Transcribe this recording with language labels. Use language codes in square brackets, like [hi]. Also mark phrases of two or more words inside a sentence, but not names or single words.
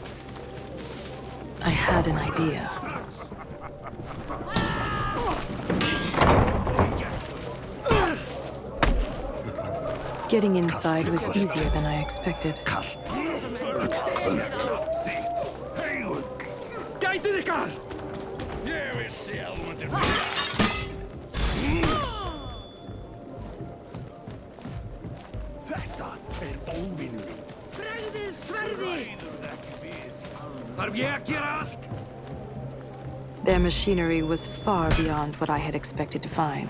[en] I had an idea. Getting inside was easier than I expected. [is] Gætið ykkar! Ég vissi að þú myndir Þetta óvinurinn. Bregðið sverði! Þarf ég að gera allt? [en] Their machinery was far beyond what I had expected to find.